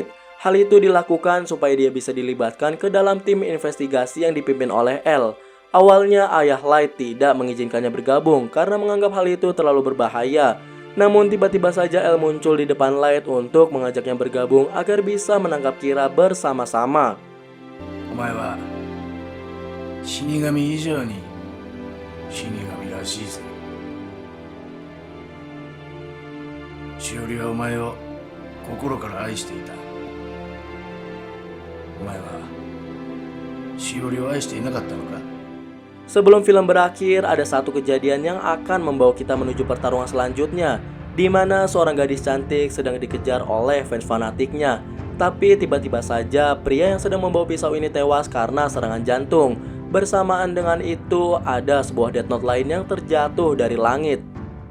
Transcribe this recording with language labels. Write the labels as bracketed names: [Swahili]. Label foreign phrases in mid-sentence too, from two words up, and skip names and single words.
[Indonesian] Hal itu dilakukan supaya dia bisa dilibatkan ke dalam tim investigasi yang dipimpin oleh L. Awalnya ayah Light tidak mengizinkannya bergabung karena menganggap hal itu terlalu berbahaya. Namun tiba-tiba saja El muncul di depan Light untuk mengajaknya bergabung agar bisa menangkap Kira bersama-sama. [Japanese] お前は死神以上に死神らしいぜ。しおりはお前を心から愛していた。お前はしおりを愛していなかったのか？ [Indonesian] Sebelum film berakhir, ada satu kejadian yang akan membawa kita menuju pertarungan selanjutnya, di mana seorang gadis cantik sedang dikejar oleh fans fanatiknya. Tapi tiba-tiba saja pria yang sedang membawa pisau ini tewas karena serangan jantung. Bersamaan dengan itu, ada sebuah Death Note lain yang terjatuh dari langit.